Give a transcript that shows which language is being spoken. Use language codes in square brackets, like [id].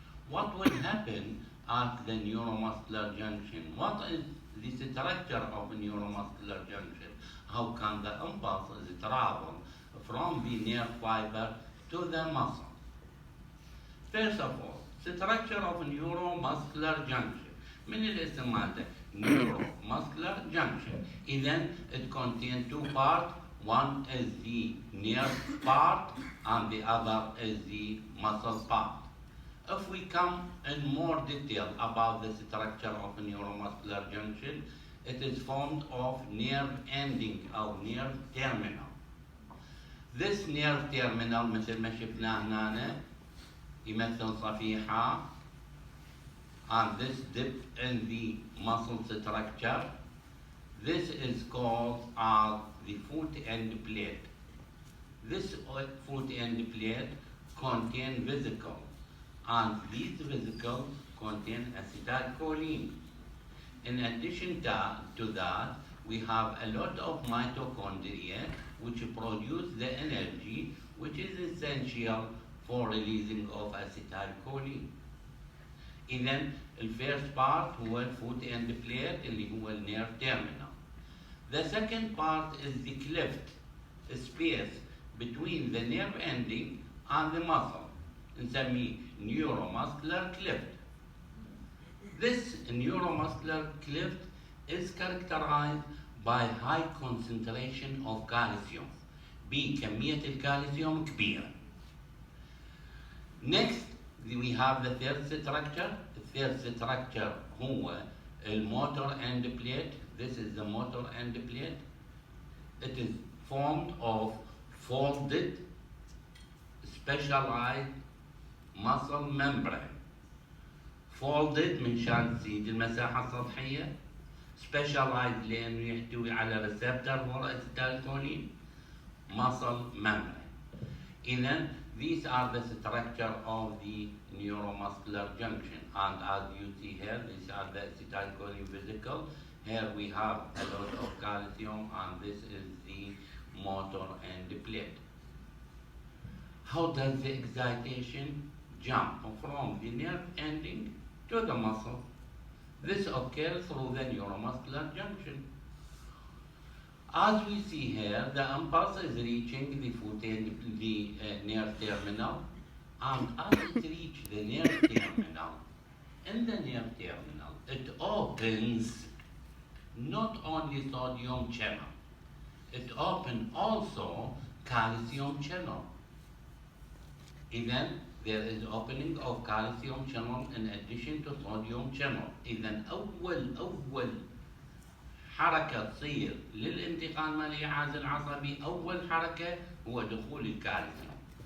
[en] What will happen at the neuromuscular junction? What is the structure of a neuromuscular junction? How can the impulses travel from the nerve fiber to the muscle? First of all, structure of neuromuscular junction. [ar] من الاسم مالته neuromuscular junction. [en] Then it contains two parts. One is the nerve part and the other is the muscle part. If we come in more detail about the structure of a neuromuscular junction, it is formed of nerve ending or nerve terminal. This nerve terminal [ar] مثل ما شفناه هنا يمثل صفيحة, [en] and this dip in the muscle structure. This is called the foot end plate. This foot end plate contain vesicles, and these vesicles contain acetylcholine. In addition to that, we have a lot of mitochondria which produce the energy which is essential for releasing of acetylcholine. إذن الفيرست part هو الفوت end plate اللي هو النيرف terminal. The second part is the cleft space between the nerve ending and the muscle. نسميه neuromuscular cleft. This neuromuscular cleft is characterized by high concentration of calcium. [ar] بكمية الكالسيوم كبيرة. [en] Next, we have the third structure. The third structure هو motor end plate. This is the motor end plate. It is formed of folded, specialized muscle membrane. [ar] Folded من شان تزيد المساحة السطحية. Specialized لأنه يحتوي على [en] receptor for acetylcholine. Muscle membrane. إذن these are the structure of the neuromuscular junction, and as you see here, these are the acetylcholine vesicle. Here we have a lot of calcium, and this is the motor end plate. How does the excitation jump from the nerve ending to the muscle? This occurs through the neuromuscular junction. As we see here, the impulse is reaching the foot end, the nerve terminal, and as it reaches the nerve terminal, in the nerve terminal, it opens not only sodium channel, it opens also calcium channel. Then there is opening of calcium channel in addition to sodium channel. [ar] إذن أول حركة تصير للانتقال مال الجهاز العصبي، أول حركة هو دخول الكالسيوم.